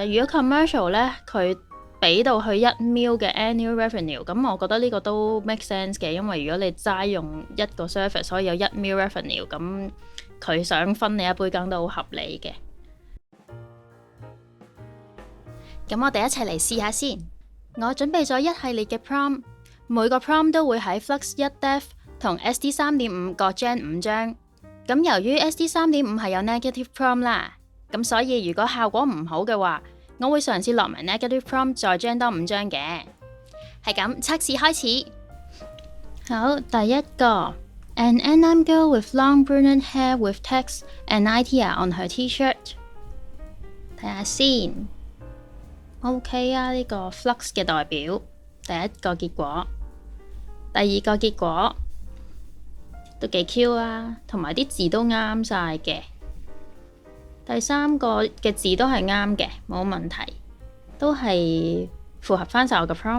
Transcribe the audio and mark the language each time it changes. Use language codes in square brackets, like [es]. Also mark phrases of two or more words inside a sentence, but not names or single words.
[yue] 如果 commercial 呢，佢俾到去1 mil 嘅 [en] annual revenue， [yue] 咁我覺得呢個都 [en] make sense [yue] 嘅，因為如果你齋用一個 service 可以有1 mil revenue， 咁佢想分你一杯羹都好合理嘅。咁我哋一齊嚟試下先。我準備咗一系列嘅 prompt， 每個 prompt 都會喺 Flux 1 Dev 同 SD 3.5各 gen 5張。咁由於 SD 3.5係有 [en] negative prompt [yue] 啦，咁所以如果效果唔好嘅話，我會嘗試落埋 [en] negative prompt [yue] 再 gen 多5張嘅。係咁，測試開始。好，第一個 [en] An Annam girl with long brunette hair with text NITIA on her T-shirt。 [yue] 睇下先。OK 啊，呢個 Flux 嘅代表。第一個結果，第二個結果。都幾 Q 啊，同埋啲字都啱晒嘅。第三個嘅字都係啱嘅，冇問題，都係符合翻晒我嘅 prompt。